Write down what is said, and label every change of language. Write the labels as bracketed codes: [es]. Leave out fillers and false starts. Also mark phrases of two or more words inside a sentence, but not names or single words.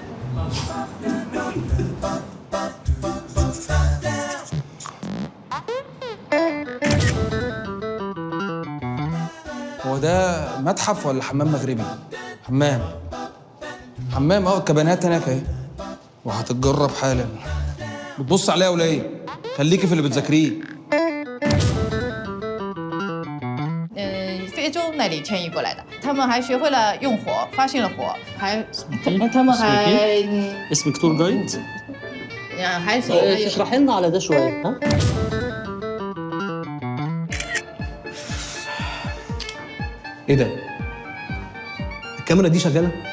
[ar] هو ده متحف ولا حمام مغربي؟ حمام الكابينات هناك اهي، وهتتجرب حالا. بتبص عليا ولا ايه؟ خليكي في اللي بتذاكريه. [zh] 非洲那里迁移过来的，他们还学会了用火，发现了火，他们还 [ar] اسمك تور جايد؟ [zh] 还有 [ar] تشرحي لنا على ده شويه ها؟ ايه ده؟ الكاميرا دي شغاله؟